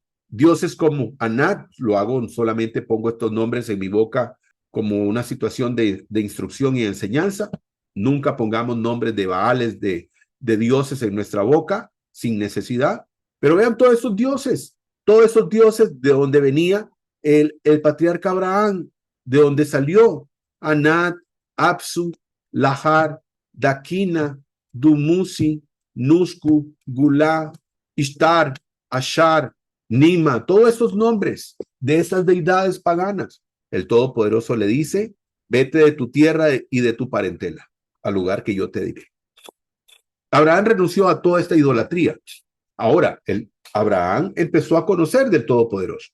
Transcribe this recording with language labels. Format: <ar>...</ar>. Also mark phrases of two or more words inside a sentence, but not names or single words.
<es>Dioses como Anat, lo hago solamente pongo estos nombres en mi boca como una situación de instrucción y enseñanza. Nunca pongamos nombres de Baales, de dioses en nuestra boca sin necesidad. Pero vean todos esos dioses de donde venía el patriarca Abraham, de donde salió Anat, Apsu, Lahar, Dakina, Dumuzi, Nusku, Gulá, Ishtar, Ashar, Nima, todos estos nombres de estas deidades paganas. El Todopoderoso le dice, vete de tu tierra y de tu parentela, al lugar que yo te diré. Abraham renunció a toda esta idolatría. Ahora, Abraham empezó a conocer del Todopoderoso.</es>